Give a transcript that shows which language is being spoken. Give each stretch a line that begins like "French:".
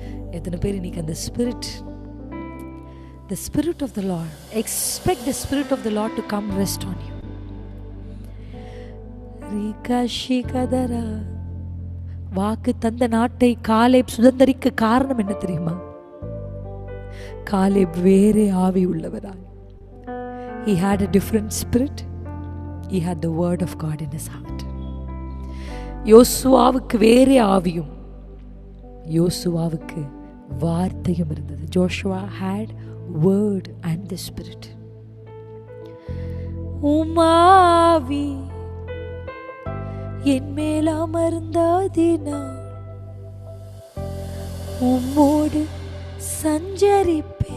Tamil: எத்தனை பேர் இன்னைக்கு அந்த spirit,
English: the spirit of the Lord, expect the spirit of the Lord to come rest on you. ரீகாஷிகதரா.
Tamil: வாக்கு தந்த நாட்டை காலேப் சுதந்தரிக்க காரணம் என்ன தெரியுமா? காலேப் வேறே ஆவி உள்ளவராய்.
English: He had a different spirit. He had the word of God in his heart.
Tamil: யோசுவாவுக்கு வேறே ஆவியும் யோசுவாவுக்கு வார்த்தையும் இருந்தது.
English: Joshua had word and the spirit.
Tamil: உமாவி என் மேல் அமர்ந்ததினால் உம்மோடு சஞ்சரிப்பேன்.